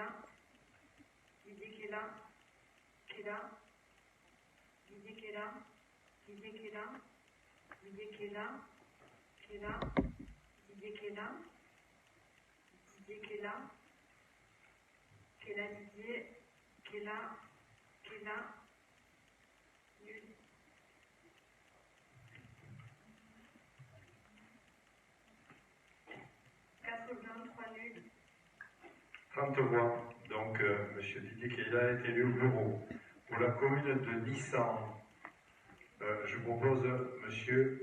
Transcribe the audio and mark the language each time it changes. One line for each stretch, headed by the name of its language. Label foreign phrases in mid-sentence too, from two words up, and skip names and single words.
French: Didier Kela. Kela. Didier Kela. Didier Kela. Didier Kela. Kela. Didier Kela. Didier Kela. Kela Didier. Kela. Kela. Nul. 4 blancs. 30 voix. Donc, M. Didier Keila est élu au bureau. Pour la commune de Nissan, je propose M.